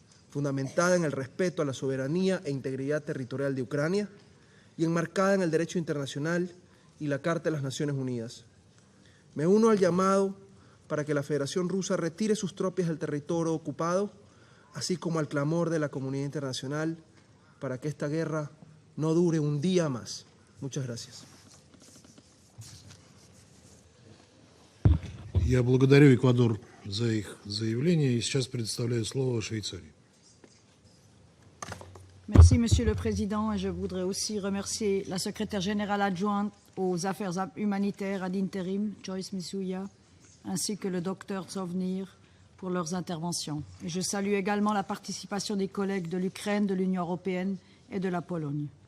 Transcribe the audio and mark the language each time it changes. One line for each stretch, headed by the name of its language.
Spanish: fundamentada en el respeto a la soberanía e integridad territorial de Ucrania y enmarcada en el derecho internacional y la Carta de las Naciones Unidas. Me uno al llamado para que la Federación Rusa retire sus tropas del territorio ocupado, así como al clamor de la comunidad internacional para que esta guerra no dure un día más. Muchas gracias.
Russian: Я благодарю Эквадор за их заявление и сейчас предоставляю слово Швейцарии.
French: Merci, Monsieur le Président, et je voudrais aussi remercier la secrétaire générale adjointe aux affaires humanitaires ad interim, Joyce Misuya, ainsi que le docteur Tsovnir pour leurs interventions. Et je salue également la participation des collègues de l'Ukraine, de l'Union européenne et de la Pologne.